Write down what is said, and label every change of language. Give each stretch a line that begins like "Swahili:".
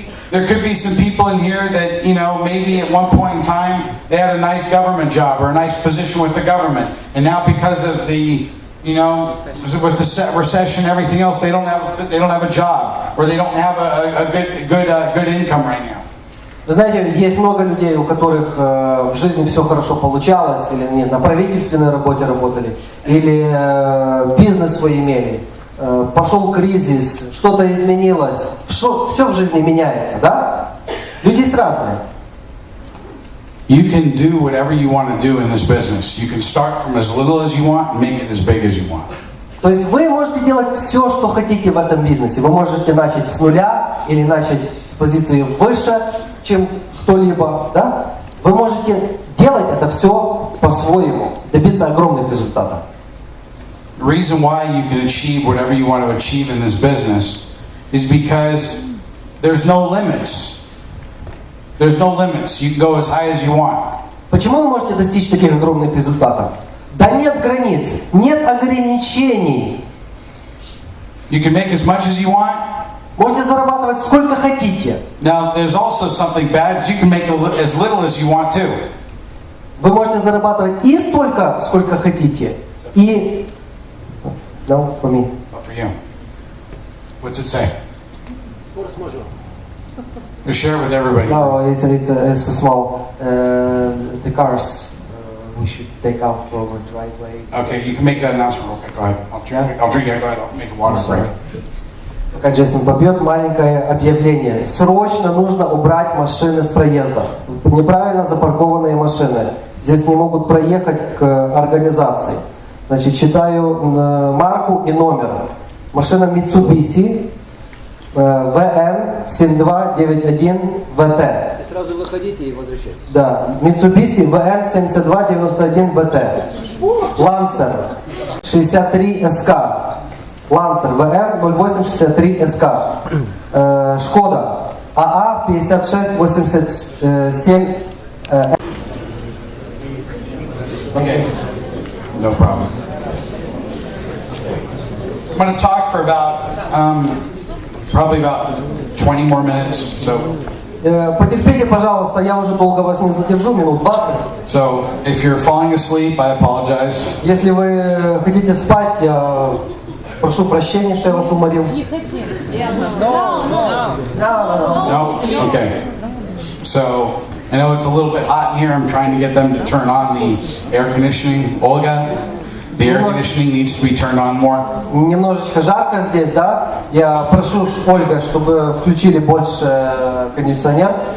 English: There could be some people in here that, maybe at one point in time they had a nice government job or a nice position with the government, and now because of the, with the recession and everything else, they don't have a job, or they don't have a good income right now.
Russian: Вы знаете, есть много людей, у которых в жизни все хорошо получалось, или они на правительственной работе работали, или бизнес свой имели. Пошел кризис, что-то изменилось, все в жизни меняется, да? Люди есть разные.
English: You can do whatever you want to do in this business. You can start from as little as you want and make it as big as you want.
Russian: То есть вы можете делать все, что хотите в этом бизнесе. Вы можете начать с нуля или начать с позиции выше, чем кто-либо, да? Вы можете делать это все по-своему, добиться огромных результатов.
English: The reason why you can achieve whatever you want to achieve in this business is because there's no limits. There's no limits. You can go as high as you want.
Russian: Почему вы можете достичь таких огромных результатов? Да нет границ, нет ограничений.
English: You can make as much as you want.
Russian: Можете зарабатывать сколько хотите.
English: Now, there's also something bad. You can make as little as you want to.
Russian: Вы можете зарабатывать и столько, сколько хотите, и...
English: No, for me. Oh, for you. What's it say? You share it with everybody. No, it's a small. The cars we should take out for the driveway. Okay, you can make that announcement. Okay, go ahead. I'll drink it. Go ahead. I'll make a water break.
Russian: Пока Джейсон попьет, маленькое объявление. Срочно нужно убрать машины с проезда. Неправильно запаркованные машины. Здесь не могут проехать к организации. Значит, читаю марку и номер. Машина Mitsubishi VN7291VT. И сразу выходите и возвращайтесь. Да, Mitsubishi VN7291VT. Lancer 63SK. Lancer VN 0863SK. Шкода АА 5687.
English: Okay, no problem. I'm going to talk for about, probably about 20 more minutes. So,
Russian: Потерпите, пожалуйста, я уже долго вас не задержу, минут 20.
English: so if you're falling asleep, I apologize.
Russian: Если вы хотите спать, я прошу прощения, что я вас уморил. Не хотим.
English: No? Okay. So, I know it's a little bit hot in here. I'm trying to get them to turn on the air conditioning. Olga, the air conditioning needs to be turned on more.
Russian: Немножечко жарко здесь, да? Я прошу, Ольга, чтобы включили больше кондиционер.